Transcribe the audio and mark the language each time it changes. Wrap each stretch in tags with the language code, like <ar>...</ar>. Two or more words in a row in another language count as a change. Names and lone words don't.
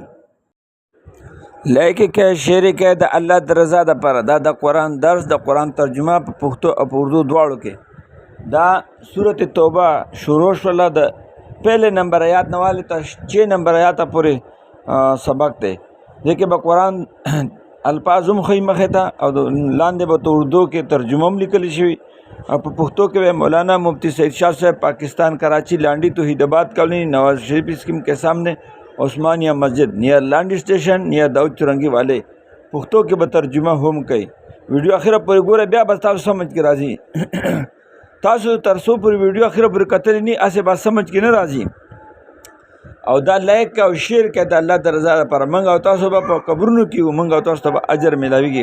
<ps>لیکن که شعر کې د الله د رضا دپاره دا د قرآن درس د قرآن ترجمه په پښتو او په اردو دواړو کې دا صورت توبه شروع شوله د پہلے نمبر آیات نواله ته 6 نمبر آیات پورې سبق دی. دې کې به قرآن الفاظ هم ښیي مخې ته او لاندې به په اردو کې ترجمه هم لیکلی شوي او په پښتو کې به مولانا مفتی سعید شاہ صاحب پاکستان کراچی لانڈی توحید آباد کالونی نواز شریف اسکیم</ps> <ur>کے سامنے عثمانیہ مسجد نیئر لانڈی اسٹیشن نیئر داؤد چرنگی والے</ur> <ps>پښتو کې به ترجمه هم کوي. ویډیو اخره پورې ګوره بیا به تاسو سمجھ کې راځي. تاسو تر څو پورې ویډیو اخره پورې کتلی نه هسې به سمجھ کې نه راځي. او دا لایک او شیر کې د الله د رضا لپاره موږ او تاسو به په قبرونو کې وو، موږ او تاسو ته به اجر میلاویږي.</ps>